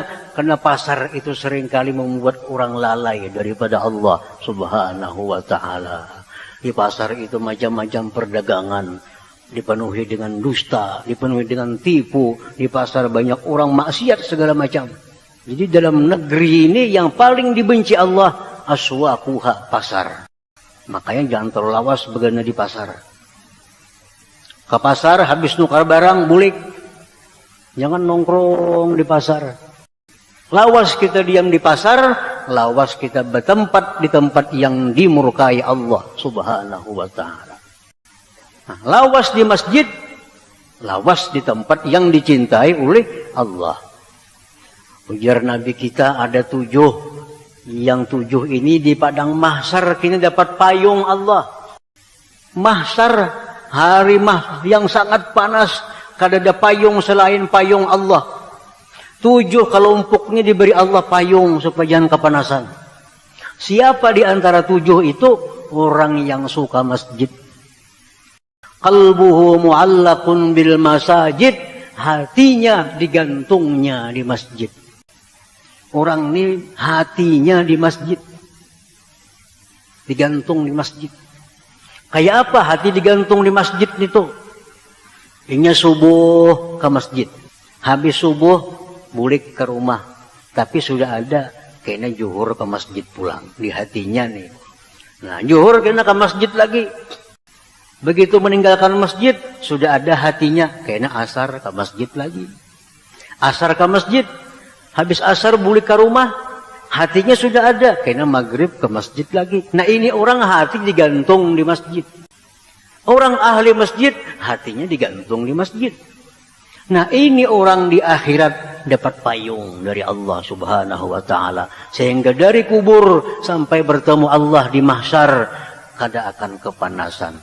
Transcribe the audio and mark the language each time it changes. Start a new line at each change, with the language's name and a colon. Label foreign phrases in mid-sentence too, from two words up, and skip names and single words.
Indonesian: Karena pasar itu seringkali membuat orang lalai daripada Allah
Arabic: سبحانه وتعالى.
Indonesian: Di pasar itu macam-macam perdagangan, dipenuhi dengan dusta, dipenuhi dengan tipu. Di pasar banyak orang maksiat segala macam. Jadi dalam negeri ini yang paling dibenci Allah, aswaquha, pasar. Makanya jangan terlalu lawas begadang di pasar. Ke pasar habis nukar barang, bulik. Jangan nongkrong di pasar. Lawas kita diam di pasar, lawas kita bertempat di tempat yang dimurkai Allah
Arabic: سبحانه وتعالى.
Indonesian: Nah, lawas di masjid, lawas di tempat yang dicintai oleh Allah. Ujar Nabi kita ada 7. Yang 7 ini di padang mahsyar kita dapat payung Allah. Mahsyar, hari yang sangat panas, kada ada payung selain payung Allah. 7 kelompoknya diberi Allah payung supaya jangan kepanasan. Siapa di antara 7 itu? Orang yang suka masjid.
Arabic: قلبه معلق بالمساجد.
Indonesian: Hatinya digantungnya di masjid. Orang ini hatinya di masjid. Digantung di masjid. Kayak apa hati digantung di masjid itu? Ini subuh ke masjid. Habis subuh balik ke rumah. Tapi sudah ada kena zuhur ke masjid pulang. Di hatinya nih. Nah zuhur kena ke masjid lagi. Begitu meninggalkan masjid sudah ada hatinya. Kena asar ke masjid lagi. Asar ke masjid. Habis asar balik ke rumah, hatinya sudah ada. Kena maghrib ke masjid lagi. Nah ini orang hati digantung di masjid. Orang ahli masjid, hatinya digantung di masjid. Nah ini orang di akhirat dapat payung dari Allah
Arabic: سبحانه وتعالى.
Indonesian: Sehingga dari kubur sampai bertemu Allah di mahsyar, kada akan kepanasan.